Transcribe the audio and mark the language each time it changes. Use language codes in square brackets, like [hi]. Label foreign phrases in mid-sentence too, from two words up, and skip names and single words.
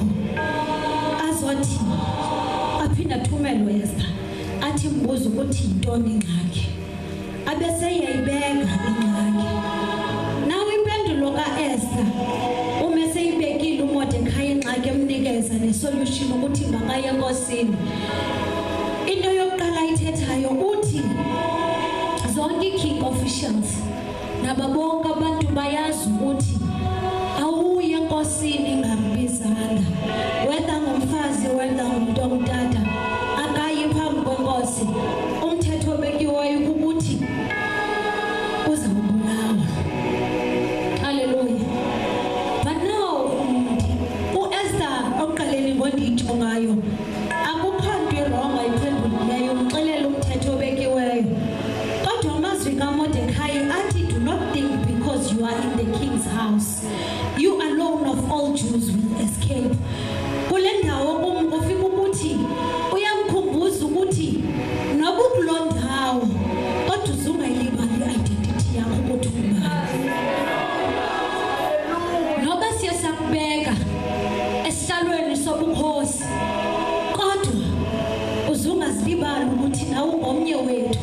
[xh] Azothi aphinda athumele uEsther, athi mbuzo ukuthi yintoni ingxaki, abeseyayibeka ingxaki. Naw impendulo kaEsther umeseyibekile uMordecai ingxaki, emnikeza nesolution ukuthi makaye enkosini. Into yokuqala olandelayo uthi zonke [en] king officials [xh] nababonke abantu bayazi ukuthi awuye enkosini ngambizana whether ngumfazi whether ngumuntu ongutata akayi phambi kwenkosi umthetho obekiweyo ukuthi uzawubulawa. Hallelujah. But now uEsther oqaleni ngonditsho ngayo akukho nto wrong ayiphendulileyo umxelela umthetho obekiweyo kodwa amazwi kaMordecai athi [en] do not think because you are in the king's house you alone of all Jews will escape. [xh] Kule ndawo ufika ukuthi uyamkhumbuza ukuthi noba ukuloo ndawo kodwa uzungayilibali i-identity yakho ukuthi ungubani. Noba siyasakubeka esihlalweni sobukhosi kodwa uzungazilibali ukuthi nawe ungomnye wethu.